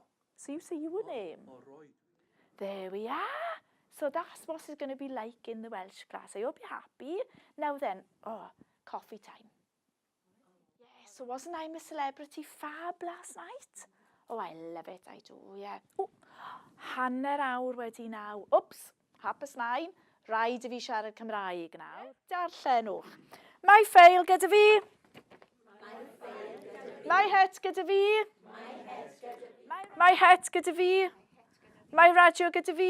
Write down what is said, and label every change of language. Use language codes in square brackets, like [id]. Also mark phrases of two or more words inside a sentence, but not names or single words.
[en] So you say your name. All right. There we are. So that's what it's going to be like in the Welsh class. I hope you're happy. Now then, coffee time. Yeah, so wasn't I a celebrity fab last night? Oh, I love it, I do, yeah. [cy] Oh, hanner awr wedi naw. [en] Oops, 9:30. [cy] Rhaid i fi siarad Cymraeg nawr. Darllenwch. Mae ffeil gyda fi. Mae het gyda fi. Mae het gyda fi. Mae radio gyda fi.